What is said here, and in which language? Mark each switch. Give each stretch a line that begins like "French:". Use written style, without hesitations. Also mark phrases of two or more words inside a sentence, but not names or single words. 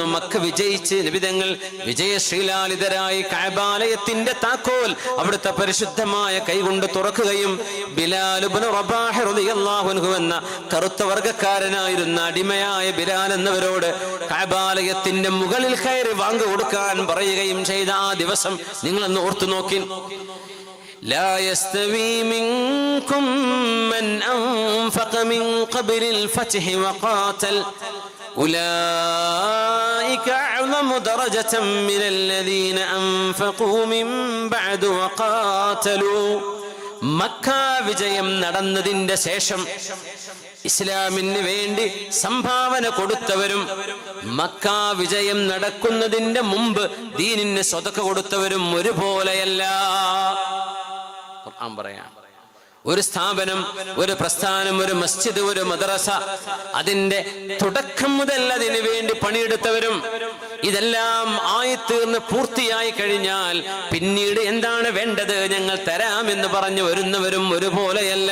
Malayalam: മക്ക വിജയിച്ച് നബിതങ്ങൾ വിജയശ്രീലാളിതരായി കഅബാലയത്തിന്റെ താക്കോൽ അവിടുത്തെ പരിശുദ്ധമായ കൈകൊണ്ട് തുറക്കുകയും ബിലാൽ ഇബ്നു റബാഹ്
Arabic: رضي الله عنه
Malayalam: എന്ന കറുത്ത വർഗ്ഗക്കാരനായിരുന്ന അടിമയായ ബിലാൽ എന്നവരോട് കഅബാലയത്തിന്റെ മുകളിൽ കയറി വാങ്ങ് കൊടുക്കാൻ പറയുകയും ചെയ്ത ആ ദിവസം നിങ്ങളൊന്ന് ഓർത്തു നോക്കി.
Arabic: لا يستوي منكم من أنفق من قبل الفتح وقاتل أولئك أعظم درجة من الذين أنفقوا من بعد وقاتلوا.
Malayalam: മക്ക വിജയം നടന്നതിന്റെ ശേഷം ഇസ്ലാമിന് വേണ്ടി സംഭാവന കൊടുത്തവരും, മക്ക വിജയം നടക്കുന്നതിന്റെ മുമ്പ് ദീനിന് സ്വതക്ക കൊടുത്തവരും ഒരുപോലെയല്ല. പറയാം, ഒരു സ്ഥാപനം, ഒരു പ്രസ്ഥാനം, ഒരു മസ്ജിദ്, ഒരു മദ്രസ, അതിന്റെ തുടക്കം മുതൽ അതിനു വേണ്ടി പണിയെടുത്തവരും, ഇതെല്ലാം ആയിത്തീർന്ന് പൂർത്തിയായി കഴിഞ്ഞാൽ പിന്നീട് എന്താണ് വേണ്ടത് ഞങ്ങൾ തരാമെന്ന് പറഞ്ഞു വരുന്നവരും ഒരുപോലെയല്ല.